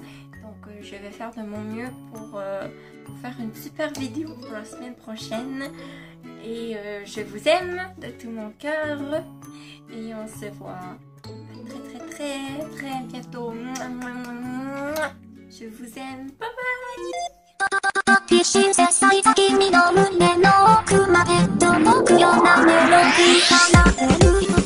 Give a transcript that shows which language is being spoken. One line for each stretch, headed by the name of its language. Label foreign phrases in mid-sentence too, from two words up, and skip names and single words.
French: Donc je vais faire de mon mieux pour faire une super vidéo pour la semaine prochaine. Et je vous aime de tout mon cœur et on se voit très bientôt. Je vous aime. Bye bye.
Japanese: 必死切磋いた君の胸の奥まで届くようなメロディー放てる